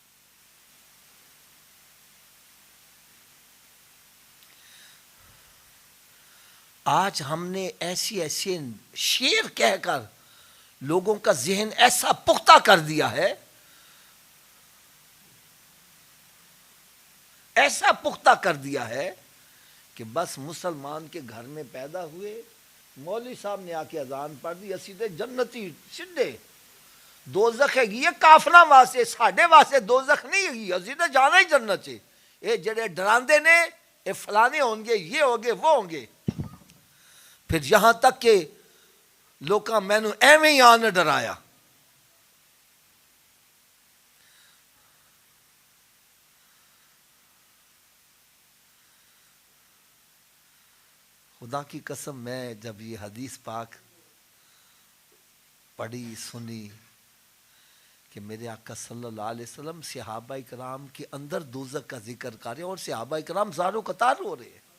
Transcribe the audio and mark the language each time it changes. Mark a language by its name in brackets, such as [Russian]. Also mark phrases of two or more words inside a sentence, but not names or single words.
[Urdu] آج ہم نے ایسے شعر کہہ کر لوگوں کا ذہن ایسا پختہ کر دیا ہے کہ بس مسلمان کے گھر میں پیدا ہوئے مولوی صاحب نے آ کے اذان پڑھ دی سیدھے جنتی سیدھے. [Punjabi] دوزخ ہے یہ کافراں واسطے ساڈے واسطے دوزخ نہیں ہے سیدھے جانا ہی جنت ہے. یہ جڑے ڈراندے نے اے فلانے ہوں گے، یہ ہوں گے، وہ ہوں گے. پھر یہاں تک کہ لوکاں مینو ایویں ہی آن ڈرایا. [Urdu] خدا کی قسم میں جب یہ حدیث پاک پڑھی سنی کہ میرے آقا صلی اللہ علیہ وسلم صحابہ کرام کے اندر دوزخ کا ذکر کر رہے ہیں اور صحابہ کرام زارو قطار ہو رہے ہیں.